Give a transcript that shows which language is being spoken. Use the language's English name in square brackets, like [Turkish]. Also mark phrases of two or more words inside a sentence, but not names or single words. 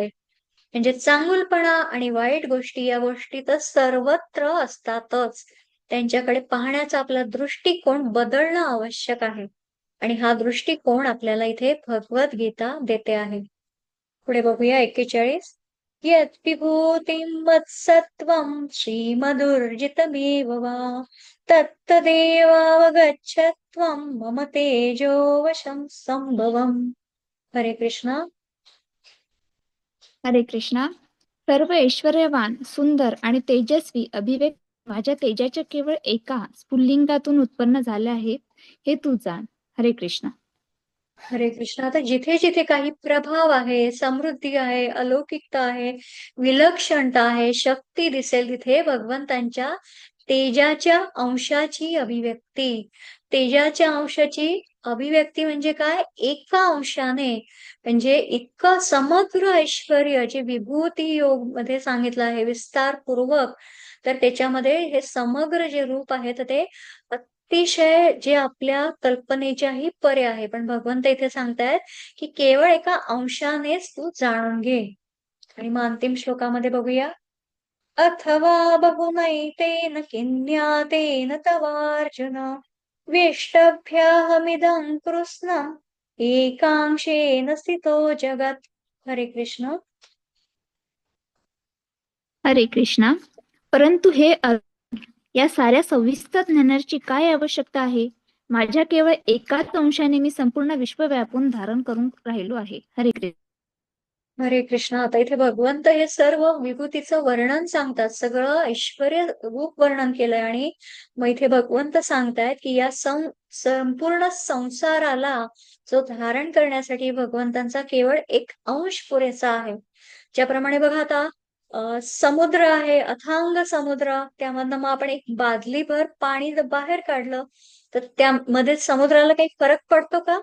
[Marathi] म्हणजे चांगुलपणा आणि वाईट गोष्टी या गोष्टी तर सर्वत्र असतातच. त्यांच्याकडे पाहण्याचा आपला दृष्टिकोन बदलणं आवश्यक आहे. आणि हा दृष्टिकोन आपल्याला इथे भगवद्गीता देते आहे. पुढे बघूया 41. [Sanskrit] यत् विभूतिं मत्सत्त्वं श्रीमदुर्जितमेव वा तत्तदेवावगच्छत्वं मम तेजो वशं संभवम्. हरे कृष्ण. हरे कृष्णा. [Marathi] सर्व ऐश्वर्यवान, सुंदर आणि तेजस्वी अभिव्यक्ती माझ्या तेजाच्या केवळ एका स्फुल्लिंगातून उत्पन्न झाल्या आहेत, हे तू जाण. [Sanskrit] हरे कृष्णा. हरे कृष्ण. [Marathi] आता जिथे जिथे काही प्रभाव आहे, समृद्धी आहे, अलौकिकता आहे, विलक्षणता आहे, शक्ती दिसेल तिथे भगवंतांच्या तेजाच्या अंशाची अभिव्यक्ती. तेजाच्या अंशाची अभिव्यक्ती म्हणजे काय? एका अंशाने, म्हणजे इतकं समग्र ऐश्वर्य जे विभूती योग मध्ये सांगितलं आहे विस्तारपूर्वक, तर त्याच्यामध्ये हे समग्र जे रूप आहे तर ते अतिशय जे आपल्या कल्पनेच्याही परे आहे. पण भगवंत इथे सांगतायत की केवळ एका अंशानेच तू जाणून घे. आणि मग अंतिम श्लोकामध्ये बघूया, [Sanskrit] अथवा बहुनैतेन किन्यातेन तवार्जुन वेष्टभ्याहमिदं कृत्स्नम् एकांशेन स्थितो जगत्. हरे कृष्ण. हरे कृष्णा. [Marathi] परंतु हे या साऱ्या सविस्तर ज्ञानाची काय आवश्यकता आहे? माझ्या केवळ एकाच अंशाने मी संपूर्ण विश्व व्यापून धारण करून राहिलो आहे. [Sanskrit] हरे कृष्ण. हरे कृष्ण. [Marathi] आता इथे भगवंत हे सर्व विभूतीचं वर्णन सांगतात, सगळं ऐश्वर्य रूप वर्णन केलंय. आणि मग इथे भगवंत सांगतायत की या संपूर्ण संसाराला जो धारण करण्यासाठी भगवंतांचा केवळ एक अंश पुरेसा आहे. ज्याप्रमाणे बघा आता समुद्र आहे, अथांग समुद्र, त्यामधनं मग आपण एक बादलीभर पाणी जर बाहेर काढलं तर त्यामध्ये समुद्राला काही फरक पडतो का?